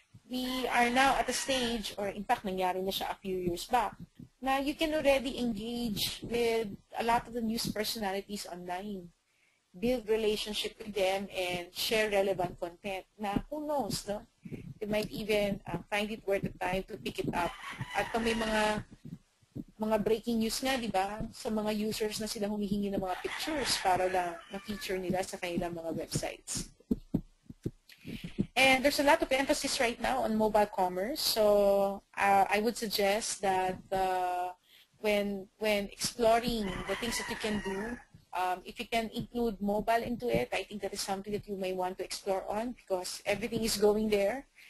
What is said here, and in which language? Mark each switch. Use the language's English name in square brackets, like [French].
[English] We are now at a stage, or in fact, [Filipino] nangyari na siya [English] a few years back, na you can already engage with a lot of the news personalities online, build relationship with them, and share relevant content na who knows, no? You might even find it worth the time to pick it up. [Filipino] At kung may mga breaking news nga, di ba, sa mga users na sila humihingi ng mga pictures para lang na-feature nila sa kanilang mga websites. [English] And there's a lot of emphasis right now on mobile commerce. So I would suggest that when exploring the things that you can do, if you can include mobile into it, I think that is something that you may want to explore on because everything is going there.